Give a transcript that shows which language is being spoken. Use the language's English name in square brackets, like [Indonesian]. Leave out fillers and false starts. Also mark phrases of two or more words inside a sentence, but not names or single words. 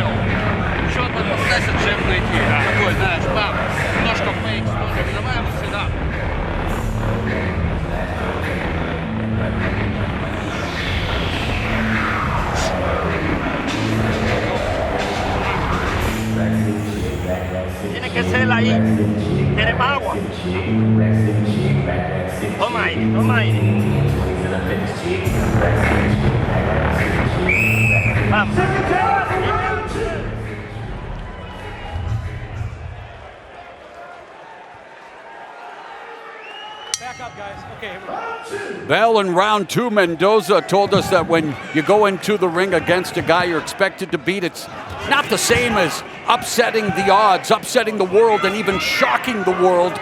[Russian] Еще попытайся джеб найти. Такой, знаешь, бам, немножко фейк, давай его сюда. [Spanish] Tiene que ser ahí. Queremos agua. Toma aire, toma aire. [English] Back up, guys. Okay, here we go. Well, in round two, Mendoza told us that when you go into the ring against a guy you're expected to beat, it's not the same as upsetting the odds, upsetting the world, and even shocking the world.